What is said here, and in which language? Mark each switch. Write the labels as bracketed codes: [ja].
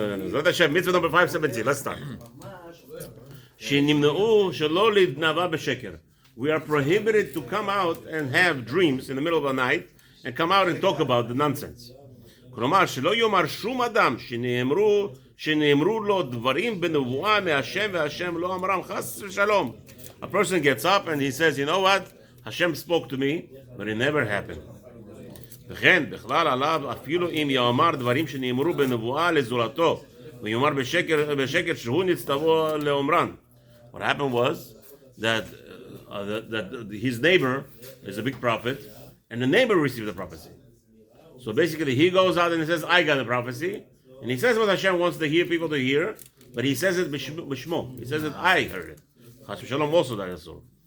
[he] זאת השם, מצווה [en] number 517, let's start. [he] שנמנעו שלא להתנבא בשקר. [en] We are prohibited to come out and have dreams in the middle of the night and come out and talk about the nonsense. [he] כלומר, שלא יאמר שום אדם שנאמרו לו דברים בנבואה מהשם והשם לא אמרם חס ושלום. [en] A person gets up and he says, you know what? Hashem spoke to me, but it never happened. [he] וכן, בכלל עליו אפילו אם יאמר דברים שנאמרו בנבואה לזולתו ויאמר בשקר שהוא נצטוו לאומרן. [en] What happened was that his neighbor is a big prophet, and the neighbor received the prophecy. So basically, he goes out and he says, I got the prophecy, and he says what Hashem wants to hear people to hear, but he says it b'shmo. He says that I heard it. Chas v'Shalom also that is so.